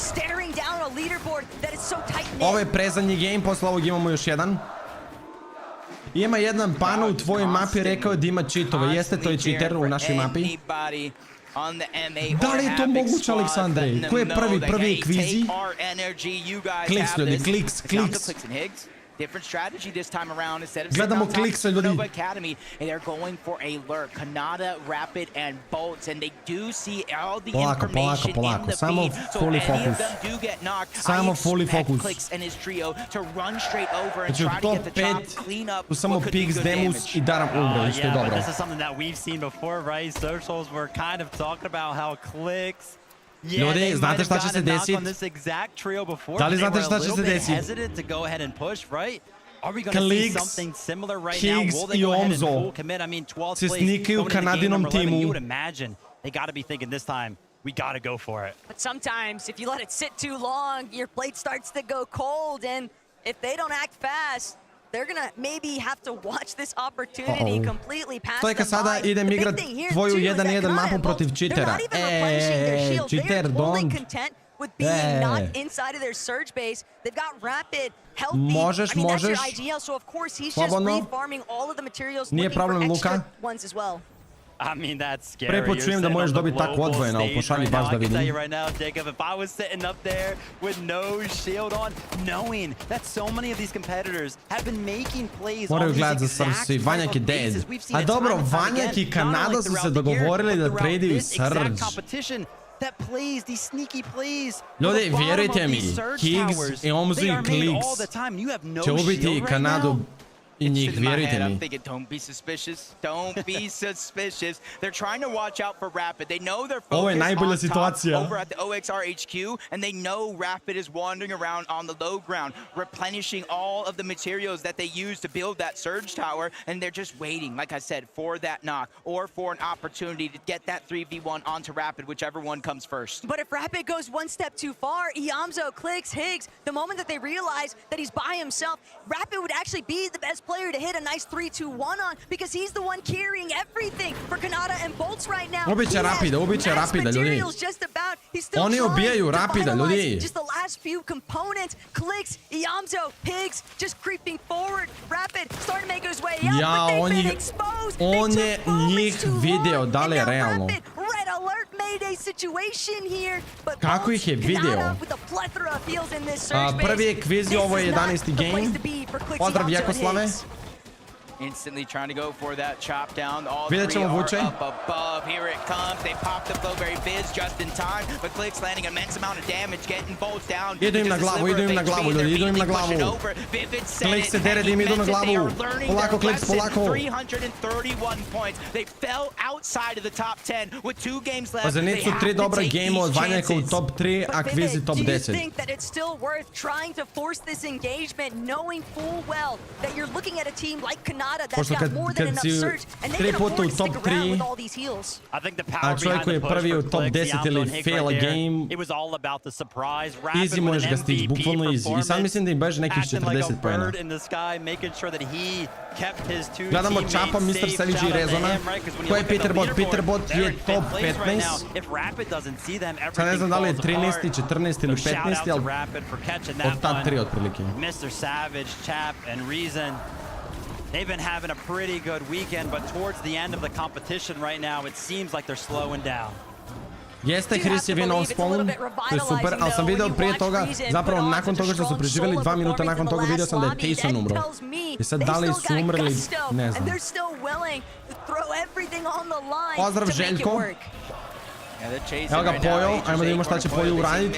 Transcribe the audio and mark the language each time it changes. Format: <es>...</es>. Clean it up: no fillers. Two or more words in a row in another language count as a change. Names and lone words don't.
<bs>Ovo je prezadnji game, posle ovog imamo još jedan. Ima jedan pana u tvojoj mapi, rekao da ima cheatove. Jeste, to je cheater u našoj mapi. Da li je to moguće, Aleksandre? Ko je prvi? Prvi je Kvizi. Kliks, ljudi, kliks.</bs> <en>Different strategy this time around. Instead of</en> <bs>gledamo klikse, ljudi.</bs> <en>Nova Academy, and they're going for a lurk. Kanata, Rapid, and Bolts, and they do see all the information in the feed. So any of them do get knocked. Samo fully focus. Clicks and his trio to run straight over and try to get the job clean up.</en> <bs>Samo Pix, Demus i Daram umre, što je dobro.</bs> <en>This is something that we've seen before, right? Socials were kind of talking about how clicks.</en> <bs>Ljudi, znate šta će se desiti? Da li znate šta će se desiti? Kliks, Higgs i Omzo se snikaju Kanadinom timu.</bs> <en>But sometimes, if you let it sit too long, your plate starts to go cold, and if they don't act fast, they're gonna maybe have to watch this opportunity completely pass them by.</en> <bs>Stojka, sada idem igrat tvoju 1-1 mapu protiv cheatera.</bs> <en>Cheater, don't. With being not inside of their surge base, they've got Rapid, healthy. I mean, that's your ideal, so of course he's just refarming all of the materials, looking for extra ones as well. I mean, that's scary.</en> <bs>Prvi put čujem da možeš dobiti tako odvojeno, ali pošalji baš da vidim.</bs> <en>Right now, Jacob, if I was sitting up there with no shield on, knowing that so many of these competitors have been making plays on these exact Surge,</en> <bs>Vanjak je dead. A dobro, Vanjak i Kanada su se dogovorili da tradaju Surge.</bs> <en>That plays, these sneaky plays.</en> <bs>Ljudi, vjerujte mi, Higgs i Omzo i Kliks će ubiti Kanadu I njih, vjerujte</bs> <en>I'm</en> <bs>mi.</bs> <en>thinking, don't be suspicious. Don't be suspicious. They're trying to watch out for Rapid. They know they're</en> <bs>Ovo je</bs> <en>focused</en> <bs>najbolja</bs> <en>on top</en> <bs>situacija.</bs> <en>over at the OXR HQ, and they know Rapid is wandering around on the low ground, replenishing all of the materials that they use to build that surge tower, and they're just waiting, like I said, for that knock or for an opportunity to get that 3v1 onto Rapid, whichever one comes first. But if Rapid goes one step too far, Iamzo, Clicks, Higgs, the moment that they realize that he's by himself, Rapid would actually be the best player to hit a nice 3-2-1 on, because he's the one carrying everything for Kanata and Bolts right now.</en> <bs>Ubiće Rapida, ljudi. Oni ubijaju Rapida, ljudi.</bs> <en>Just the last few components, Clicks, Iamzo, Higgs, just creeping forward. Rapid starting to make his way out,</en> <bs>Ja,</bs> <en>but they've been exposed.</en> <bs>on je njih video, da li je realno?</bs> <en>Red alert mayday situation here, but</en> <bs>Kako ih je video?</bs> <en>Kanata with a plethora of heals in this surge base.</en> <bs>Prvi je kviz, ovo je 11. game. Pozdrav Vjekoslave.</bs> <en>Instantly trying to go for that chop down. All</en> <bs>Vidjet</bs> <en>three</en> <bs>ćemo</bs> <en>are</en> <bs>Vuče.</bs> <en>up above. Here it comes. They pop the Flowberry Fizz just in time, but Clicks landing immense amount of damage, getting Bolts down.</en> <bs>Idu im na glavu, ljudi, idu im na glavu. Clicks se dere da im idu na glavu. Polako, Clicks, polako.</bs> <en>331 points. They fell outside of the top 10 with 2 games left.</en> <bs>Pa za nisu 3 dobra game od Vanjaka u top 3, a Kvizi top</bs> <en>Do you</en> <bs>10.</bs> <en>think that it's still worth trying to force this engagement, knowing full well that you're looking at a team like Kanata that's</en> <bs>Pošto</bs> <en>got more than enough</en> <bs>si</bs> <en>surge, and they</en> <bs>3</bs> <en>can</en> <bs>puta</bs> <en>afford</en> <bs>u</bs> <en>to</en> <bs>top</bs> <en>stick around</en> <bs>3,</bs> <en>with all these heals. I think the</en> <bs>a</bs> <en>power</en> <bs>čovjek</bs> <en>behind</en> <bs>koji je</bs> <en>the push</en> <bs>prvi u</bs> <en>for</en> <bs>top</bs> <en>Clicks,</en> <bs>10</bs> <en>Iamzo</en> <bs>ili</bs> <en>and Higgs fail a right there,</en> <bs>game,</bs> <en>it was all about the surprise. Rapid</en> <bs>easy</bs> <en>with</en> <bs>možeš</bs> <en>an</en> <bs>ga stići,</bs> <en>MVP</en> <bs>bukvalno easy. I sad mislim da im beže nekih</bs> <en>acting like</en> <bs>40</bs> <en>a</en> <bs>poena.</bs> <en>bird in the sky, making sure that he kept his two</en> <bs>Gledamo</bs> <en>teammates</en> <bs>Čapa, Mr.</bs> <en>safe.</en> <bs>Savage i</bs> <en>Shout out to</en> <bs>Rezona.</bs> <en>him, right? 'Cause when you</en> <bs>Ko je</bs> <en>look at the</en> <bs>Peterbot?</bs> <en>leaderboard,</en> <bs>Peterbot</bs> <en>they're</en> <bs>je</bs> <en>in</en> <bs>top</bs> <en>fifth place right</en> <bs>15.</bs> <en>now. If Rapid doesn't see them,</en> <bs>Sad ne znam da li je</bs> <en>everything</en> <bs>13,</bs> <en>falls apart.</en> <bs>14 ili</bs> <en>So shout</en> <bs>15,</bs> <en>out to</en> <bs>ali</bs> <en>Rapid for catching</en> <bs>od</bs> <en>that</en> <bs>ta</bs> <en>one.</en> <bs>3 otprilike.</bs> <en>Mr. Savage, Chap, and Reason. They've been having a pretty good weekend, but towards the end of the competition right now, it seems like they're slowing down.</en> <bs>Jeste, Chris je vinuo spawn, to je super, ali sam video prije toga, zapravo nakon toga što su preživjeli 2 minuta nakon toga vidio sam da je Tayson umro. I sad da li su umrli, ne znam. Pozdrav Željko. Evo ga Pojo, ajmo da vidimo šta će Pojo uraditi.</bs>